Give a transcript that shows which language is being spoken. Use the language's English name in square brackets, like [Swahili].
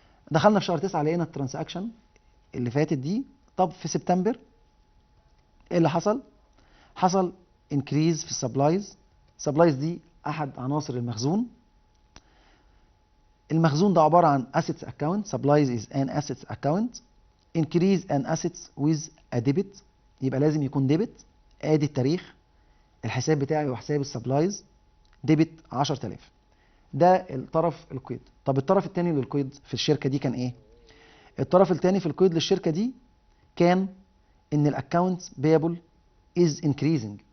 [Arabic] دخلنا في شهر 9 لقينا الترانزاكشن اللي فاتت دي. طب في سبتمبر ايه اللي حصل؟ حصل انكريز في السبلايز. سبلايز دي احد عناصر المخزون. المخزون ده عباره عن assets account. [English] supplies is an assets account. increase an assets with a debit، [Arabic] يبقى لازم يكون ديبت. ادي التاريخ، الحساب بتاعي وحساب السبلايز ديبت 10000. ده الطرف القيد. طب الطرف الثاني للقيد في الشركه دي كان ايه؟ الطرف الثاني في القيد للشركه دي كان ان [English] الاكونت people is increasing.